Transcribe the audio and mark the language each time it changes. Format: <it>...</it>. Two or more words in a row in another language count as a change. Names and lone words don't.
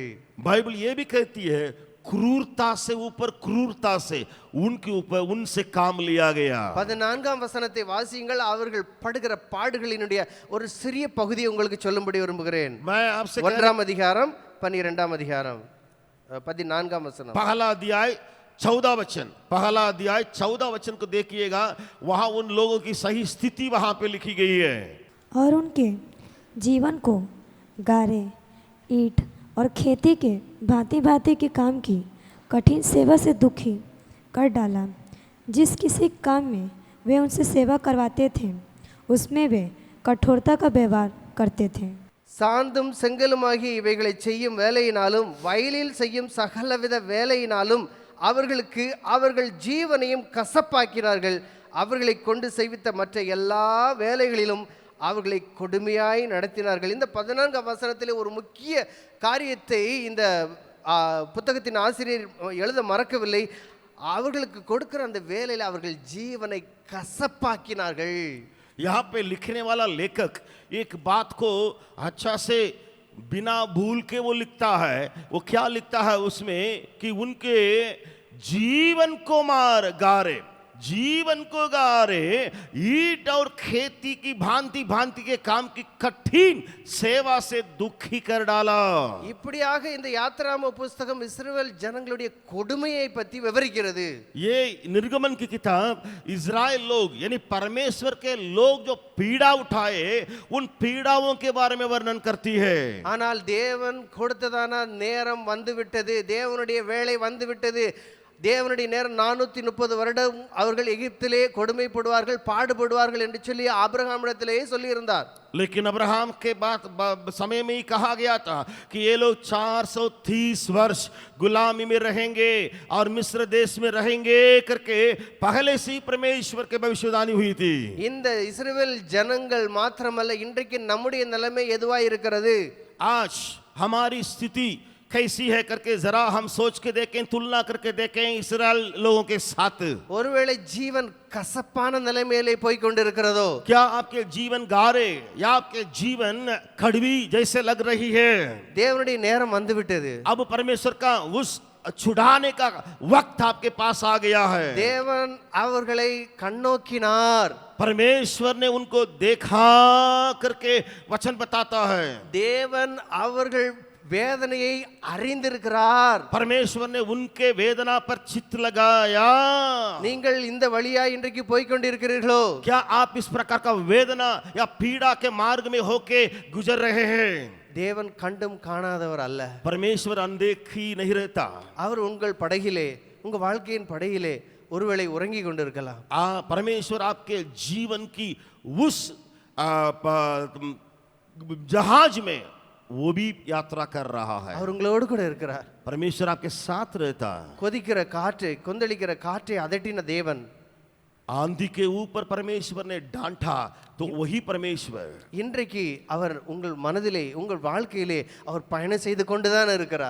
<hi>बाइबल ये भी कहती है, क्रूरता से ऊपर क्रूरता से उनके ऊपर उनसे काम लिया गया।</hi> <ta>14ஆம் வசனத்தை வாசியுங்கள். அவர்கள் படுகிற பாடுகளினுடைய ஒரு சிறிய பகுதியை உங்களுக்கு சொல்லும்படி விரும்புகிறேன்.</ta> <hi>मैं आपसे</hi> <ta>1ஆம் அதிகாரம் 12ஆம் அதிகாரம் 14ஆம் வசனம்.</ta> <hi>पहला अध्याय 14 वचन, पहला अध्याय 14 वचन को देखिएगा, वहां उन लोगों की सही स्थिति वहां पे लिखी गई है। और उनके जीवन को गारे, ईंट और खेती के भांति भांति के काम की कठिन सेवा से दुखी कर डाला। जिस किसी काम में वे उनसे सेवा करवाते थे, उसमें वे कठोरता का व्यवहार करते थे।</hi> <ta>சாந்தும் செங்கலுமாகி இவைகளை செய்யும் வேலையினாலும் வயலில் செய்யும் சகலவித வேலையினாலும் அவர்களுக்கு அவர்கள் ஜீவனையும் கசப்பாக்கினார்கள். அவர்களை கொண்டு செய்வித்த மற்ற எல்லா வேலைகளிலும் அவர்களை கொடுமையாய் நடத்தினார்கள். இந்த 14ஆம் வசனத்திலே ஒரு முக்கிய காரியத்தை இந்த புத்தகத்தின் ஆசிரியர் எழுத மறக்கவில்லை. அவர்களுக்கு கொடுக்கிற அந்த வேலையில அவர்கள் ஜீவனை கசப்பாக்கினார்கள்.</ta> <hi>यहाँ पे लिखने वाला लेखक एक बात को अच्छा से बिना भूल के वो लिखता है. वो क्या लिखता है उसमें कि उनके जीवन को मार गारे, जीवन को गारे, ईट और खेती की भांति भांति के काम की कठिन सेवा से दुखी कर डाला.</hi> <ta>இப்படியாக இந்த யாத்ராம புஸ்தகம் இஸ்ரவேல் ஜனங்களுடைய கொடுமையை பற்றி விவரிக்கிறது.</ta> <hi>ये निर्गमन की किताब इज़राइल लोग यानी परमेश्वर के लोग जो पीड़ा उठाए उन पीड़ाओं के बारे में वर्णन करती है.</hi> <ta>ஆனால் தேவன் கொடுத்ததான நேரம் வந்துவிட்டது, தேவனுடைய வேலை வந்துவிட்டது. தேவனுடைய நேரம் 430 வருடம் அவர்கள் எகிப்திலே கொடுமைப்படுவார்கள், பாடுபடுவார்கள் என்று சொல்லி ஆபிரகாமிடத்திலேயே சொல்லியிருந்தார்.</ta> <hi>लेकिन अब्राहम के बाद समय में ही कहा गया था कि ये लोग 430 वर्ष गुलामी में रहेंगे और मिस्र देश में रहेंगे करके पहले से ही परमेश्वर के भविष्यवाणी हुई थी.</hi> <ta>இந்த இஸ்ரவேல் ஜனங்கள் மாத்திரமல்ல, இன்றைக்கு நம்முடைய நிலைமை எதுவாய் இருக்கிறது?</ta> <hi>आज हमारी स्थिति कैसी है करके जरा हम सोच के देखें, तुलना करके देखें इस्राएल लोगों के साथ.</hi> <ta>ஒருவேளை ஜீவன் கசப்பான நிலைமையிலே போய் கொண்டிருக்கிறதோ?</ta> <hi>क्या आपके जीवन गारे या आपके जीवन कड़वी जैसे लग रही है?</hi> <ta>தேவனுடைய நேரம் வந்துவிட்டது.</ta> <hi>अब परमेश्वर का उस छुड़ाने का वक्त आपके पास आ गया है.</hi> <ta>தேவன் அவர்களை கண்ணோக்கினார்.</ta> <hi>परमेश्वर ने उनको देखा करके वचन बताता है.</hi> <ta>தேவன் அவர்கள் வேதனையை அறிந்திருக்கிறார்.</ta> <hi>परमेश्वर ने उनके वेदना पर चित्त लगाया.</hi> <ta>நீங்கள் இந்த வழியா இன்றைக்கு போய் கொண்டிருக்கிறீர்களோ?</ta> <hi>क्या आप इस प्रकार का वेदना या पीड़ा के मार्ग में होके गुजर रहे हैं?</hi> <ta>தேவன் கண்டும் காணாதவர் அல்ல.</ta> <hi>परमेश्वर अनदेखी नहीं रहता.</hi> <ta>அவர் உங்கள் படகிலே, உங்க வாழ்க்கையின் படகிலே ஒருவேளை உறங்கி கொண்டிருக்கலாம்.</ta> <hi>परमेश्वर आपके जीवन की उस जहाज में वो भी यात्रा कर रहा है.</hi> <ta>அவர் உங்களோடு கூட இருக்கிறார்.</ta> <hi>परमेश्वर आपके साथ रहता है.</hi> <ta>கொதிக்கிற காற்றை, கொந்தளிக்கிற காற்றை அதட்டின தேவன்,</ta> <hi>आंधी के ऊपर परमेश्वर ने डांटा तो वही परमेश्वर</hi> <ta>இன்றைக்கு அவர் உங்கள் மனதிலே, உங்கள் வாழ்க்கையிலே அவர் பயணம் செய்து கொண்டுதான் இருக்கிறார்.</ta>